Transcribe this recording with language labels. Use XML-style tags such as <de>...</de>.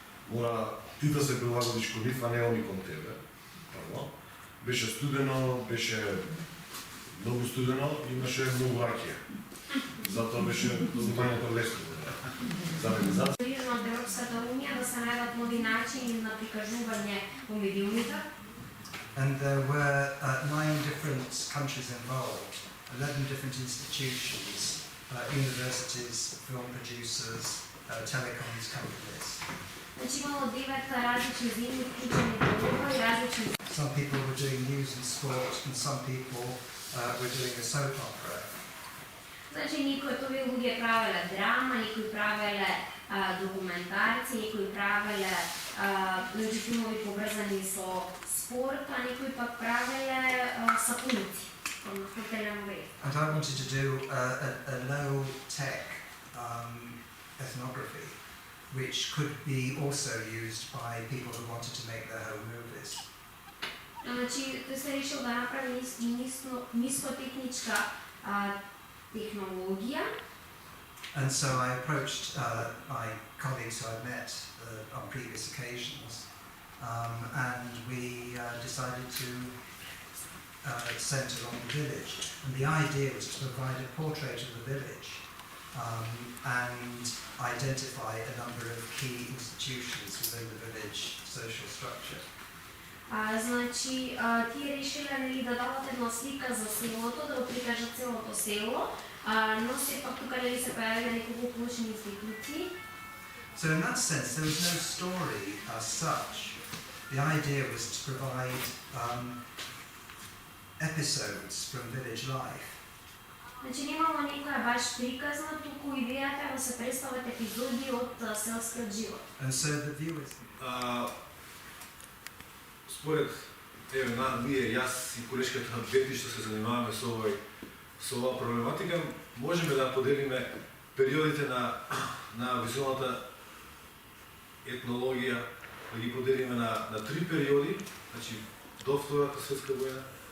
<mk>Мора ти да се прилагодиш кон нив, а не они кон тебе. Прво. Беше студено, беше многу студено, имаше многу ракија. Затоа беше снимањето лесно. За реализација од Европската унија да се најдат нови начини на прикажување во медиумите.</mk> <en>And there were 9 different countries involved, 11 different institutions, universities, film producers, telecoms companies.</en> <mk>Значи имало 9 различни земји вклучени во ова и различни.</mk> <en>Some people were doing news and sport, and some people were doing a soap opera.</en> <mk>Значи никои од овие луѓе правеле драма, никои правеле документарци, никои правеле значи филмови поврзани со спорт, а никои пак правеле сапуници, односно теленовели.</mk> <en>And I wanted to do a low-tech ethnography, which could be also used by people who wanted to make their home movies.</en> <mk>Значи тој се решил да направи нискотехничка технологија.</mk> <en>And so I approached my colleagues who I'd met on previous occasions, and we decided to centre on the village. And the idea was to provide a portrait of the village and identify a number of key institutions within the village social structure.</en> <mk>Значи, тие решиле нели да дадат една слика за селото, да го прикажат целото село, но сепак тука нели се појавиле неколку клучни институции.</mk> <en>So in that sense, there was no story as such. The idea was to provide episodes from village life.</en> <mk>Значи немало некоја баш приказна, туку идејата е да се представат епизоди од селскиот живот.</mk> <en>And so the viewers...</en> <mk>Според ние, јас и колешката Бети што се занимаваме со оваа проблематика, можеме да поделиме периодите на визуалната етнологија, да ги поделиме на 3 периоди, значи до Втората светска војна.</mk>